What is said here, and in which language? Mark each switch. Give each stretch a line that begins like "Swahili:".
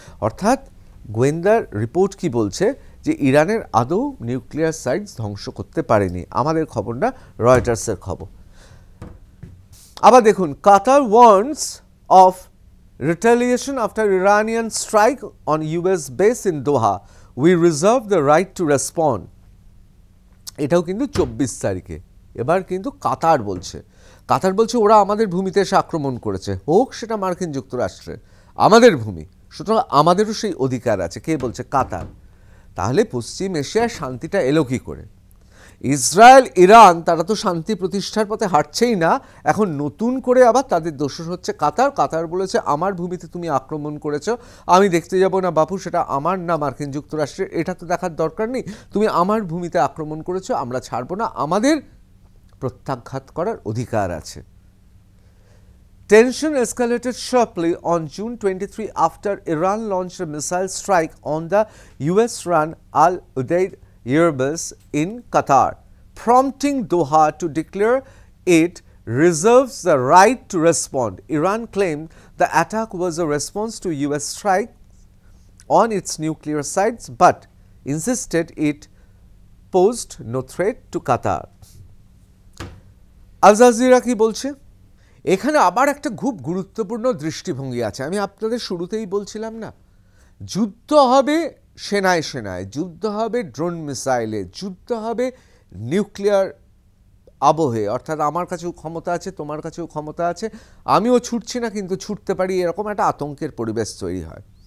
Bangla: অর্থাৎ গোয়েন্দার রিপোর্ট কি বলছে? যে ইরানের আদৌ নিউক্লিয়ার সাইটস ধ্বংস করতে পারেনি। আমাদের খবর না, রয়টার্সের খবর। আবার দেখুন,
English: Qatar warns of retaliation after Iranian strike on US base in Doha. We reserve the right to respond.
Bangla: এটাও কিন্তু 24 তারিখে। এবার কিন্তু কাতার বলছে ওরা আমাদের ভূমিতে এসে আক্রমণ করেছে, হোক সেটা মার্কিন যুক্তরাষ্ট্রের, আমাদের ভূমি, সুতরাং আমাদেরও সেই অধিকার আছে। কে বলছে? কাতার। তাহলে পশ্চিম এশিয়ায় শান্তিটা এলো কী করে? ইসরায়েল ইরান তারা তো শান্তি প্রতিষ্ঠার পথে হাঁটছেই না, এখন নতুন করে আবার তাদের দোষর হচ্ছে কাতার। কাতার বলেছে আমার ভূমিতে তুমি আক্রমণ করেছো, আমি দেখতে যাব না বাপু, সেটা আমার না মার্কিন যুক্তরাষ্ট্রের, এটা তো দেখার দরকার নেই, তুমি আমার ভূমিতে আক্রমণ করেছো, আমরা ছাড়বো না, আমাদের প্রত্যাঘাত করার অধিকার আছে।
English: Tension escalated sharply on June 23 after Iran launched a missile strike on the US-run Al Udeid Air Base in Qatar, prompting Doha to declare it reserves the right to respond. Iran claimed the attack was a response to US strikes on its nuclear sites, but insisted it posed no threat to Qatar. Al Jazeera
Bangla: কি বলছে? এখানে আবার একটা খুব গুরুত্বপূর্ণ দৃষ্টিভঙ্গি আছে। আমি আপনাদের শুরুতেই বলছিলাম না, যুদ্ধ হবে সেনায় সেনায়, যুদ্ধ হবে ড্রোন মিসাইলে, যুদ্ধ হবে নিউক্লিয়ার আবহে, অর্থাৎ আমার কাছেও ক্ষমতা আছে, তোমার কাছেও ক্ষমতা আছে, আমিও ছুটছি না কিন্তু ছুটতে পারি, এরকম একটা আতঙ্কের পরিবেশ তৈরি হয়।